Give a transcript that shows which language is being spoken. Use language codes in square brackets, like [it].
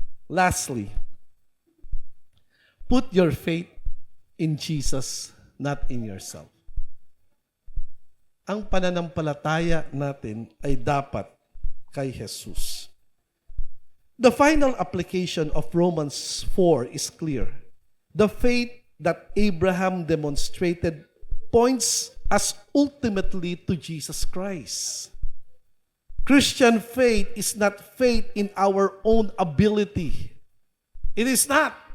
[en] Lastly, put your faith in Jesus, not in yourself. [tl] Ang pananampalataya natin ay dapat kay Jesus. [en] The final application of Romans 4 is clear. The faith that Abraham demonstrated points us ultimately to Jesus Christ. Christian faith is not faith in our own ability. It is not.